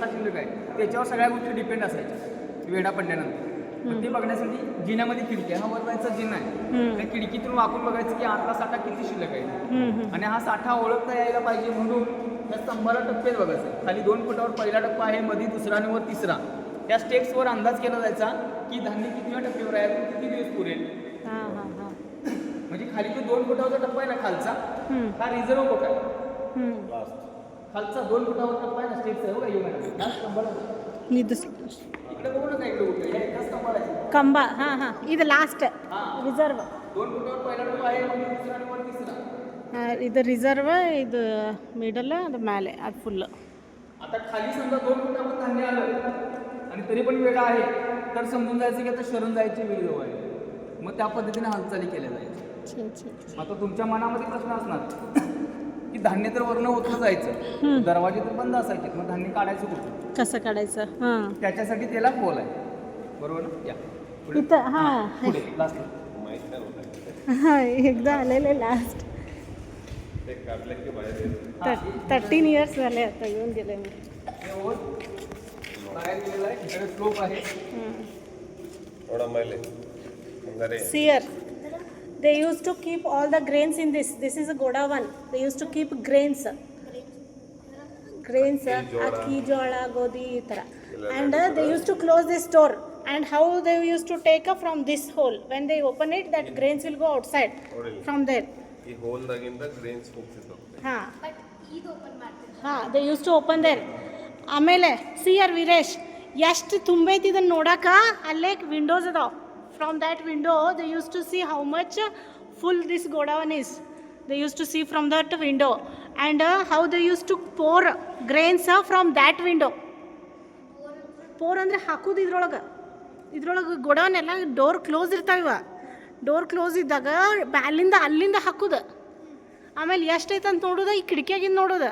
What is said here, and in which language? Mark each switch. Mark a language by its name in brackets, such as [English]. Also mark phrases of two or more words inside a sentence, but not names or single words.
[Marathi] शिल्लक आहे त्याच्यावर सगळ्या गोष्टी डिपेंड असायच्या वेढा पडल्यानंतर मग ते बघण्यासाठी जिन्यामध्ये खिडकी आहे हा वरचा जिना आहे त्या खिडकीतून वाकून बघायचं की आतला साठा किती शिल्लक आहे आणि हा साठा ओळखता यायला पाहिजे म्हणून त्या स्तंभाला टप्पेच बघायचं खाली 2 फुटावर पहिला टप्पा आहे मध्ये दुसरा आणि वर तिसरा त्या स्टेप्सवर अंदाज केला जायचा की धान्य किती टप्प्यावर आहे किती दिवस पुरेल म्हणजे खाली जो 2 फुटावरचा टप्पा आहे ना खालचा हा [English] reserve quota [Marathi] आहे खालचा 2 फुटावर टप्पा आहे ना स्टेप्स आहे बघा येऊन स्तंभाला इकडे बघू नका इकडे कुठे एका स्तंभाला [Kannada] कंबा हां ಇದು [English] last reserve [Marathi] 2 फुटावर पहिला टप्पा आहे मध्ये दुसरा आणि वर तिसरा [Kannada] ಇದು ರಿಸರ್ವ್ ಇದು ಮಿಡಲ್ ಅದು ಮೇಲೆ ಅದು ಫುಲ್ [Marathi] आता खाली समजा 2 फुटावर धान्य आलं आणि तरी पण वेळ आहे तर समजून जायचं की आता शरण जायची वेळ जवळ आहे मग त्या पद्धतीने हालचाली केल्या जायच्या आता तुमच्या मनामध्ये प्रश्न असणार की धान्य तर वर्ण होतं जायचं दरवाजे तर बंद असायचे मग धान्य काढायचं कुठं कसं काढायचं हां त्याच्यासाठी त्याला खोल आहे बरोबर ना या पुढे. इथं हां पुढे लास्ट हां एकदा आलेले [English] last 13 years [Marathi] झाले आता येऊन गेले मी बाहेर गेलेला आहे इकडे स्लोप आहे [English] Seer. They used to keep all the grains in this. This is a godavan. They used to keep grains. [Kannada] ಅಕ್ಕಿ, ಜೋಳ, ಗೋದಿ, ಇತರ. [English] And they used to close this door. And how they used to take up from this hole. When they open it, that grains will go outside from there. [Kannada] ಈ ಹೋಲ್ದಾಗಿಂದ ಗ್ರೇನ್ಸ್ ಹೋಗ್ತಿತ್ತು [English] They used to open there. [Kannada] ಆಮೇಲೆ ಸಿಯರ್ ವೀರೇಶ್ ಎಷ್ಟು ತುಂಬೈತಿ ಇದನ್ನು ನೋಡಕ್ಕೆ ಅಲ್ಲೇ ವಿಂಡೋಸ್ ಅದಾವ [English] from that window they use to see how much full this godavan is they use to see from that window and how they use to pour grains from that window [Kannada] ಪೋರ್ ಅಂದರೆ ಹಾಕೋದು ಇದ್ರೊಳಗೆ ಗೋಡಾವನ್ ಎಲ್ಲ [English] door close [Kannada] ಇರ್ತಾವ [English] door close [Kannada] ಇದ್ದಾಗ ಅಲ್ಲಿಂದ ಹಾಕೋದು, ಆಮೇಲೆ ಎಷ್ಟೈತೆ ಅಂತ ನೋಡೋದು, ಈ ಕಿಟಕಿಯಾಗಿಂದ ನೋಡೋದು.